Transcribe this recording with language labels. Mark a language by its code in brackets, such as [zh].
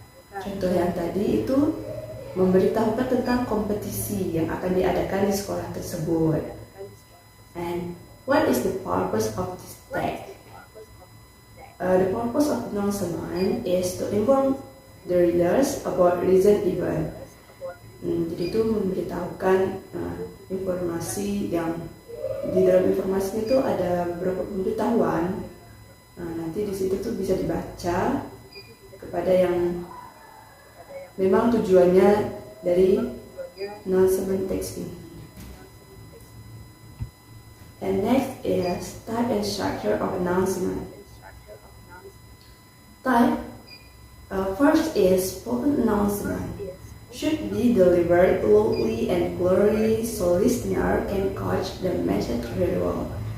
[id] Contoh yang tadi itu memberitahukan tentang kompetisi yang akan diadakan di sekolah tersebut. And [en] What is the purpose of this text? The purpose of announcement is to inform the readers about recent event. [id] Jadi itu memberitahukan informasi yang di dalam informasi itu ada beberapa pemberitahuan. Nanti di situ tuh bisa dibaca kepada yang memang tujuannya dari announcement text ini. [en] And next is type and structure of announcement. Type first is spoken announcement. Should be delivered loudly and clearly so listener can catch the message very well.